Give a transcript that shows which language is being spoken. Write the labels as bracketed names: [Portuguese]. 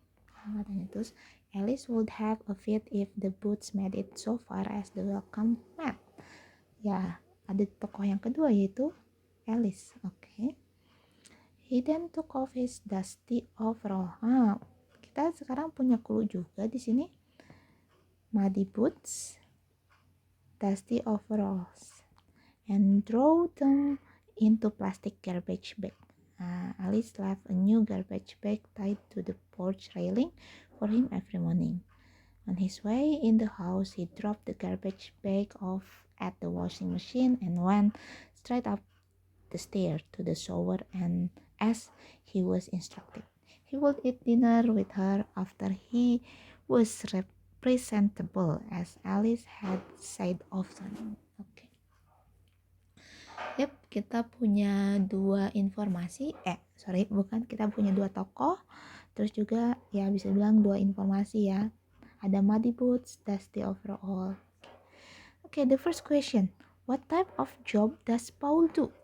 [Indonesian] Katanya terus, [English] Alice would have a fit if the boots made it so far as the welcome mat. [Indonesian] Ya, ada tokoh yang kedua yaitu Alice. Oke. [English] He then took off his dusty overall. [Indonesian] Kita sekarang punya clue juga di sini. [English] Muddy boots, dusty overalls, and throw them into plastic garbage bag. Alice left a new garbage bag tied to the porch railing for him every morning. On his way in the house, he dropped the garbage bag off at the washing machine and went straight up the stairs to the shower, and as he was instructed, he would eat dinner with her after he was presentable, as Alice had said often. [Indonesian] Oke. Yep, kita punya dua informasi. Kita punya dua tokoh. Terus juga ya bisa bilang dua informasi ya. [English] Ada muddy boots, dusty overall. Oke, the first question. What type of job does Paul do?